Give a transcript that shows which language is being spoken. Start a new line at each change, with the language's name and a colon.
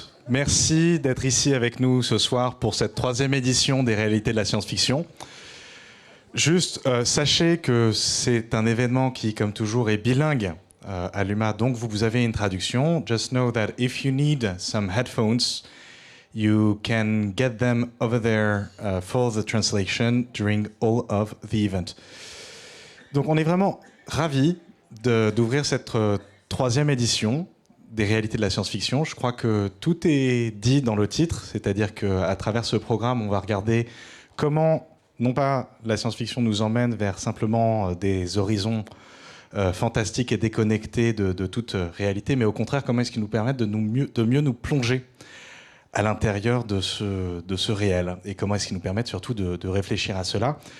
French: Merci d'être ici avec nous ce soir pour cette 3e édition des Réalités de la science-fiction. Juste, sachez que c'est un événement qui, comme toujours, est bilingue à l'UMA, donc vous avez une traduction.
English: Just know that if you need some headphones, you can get them over there for the translation during all of the event.
French: Donc on est vraiment ravis d'ouvrir cette 3e édition des Réalités de la science-fiction. Je crois que tout est dit dans le titre, c'est-à-dire qu'à travers ce programme, on va regarder comment, non pas la science-fiction nous emmène vers simplement des horizons fantastiques et déconnectés de toute réalité, mais au contraire, comment est-ce qu'ils nous permettent de mieux nous plonger à l'intérieur de ce réel, et comment est-ce qu'ils nous permettent surtout de réfléchir à cela.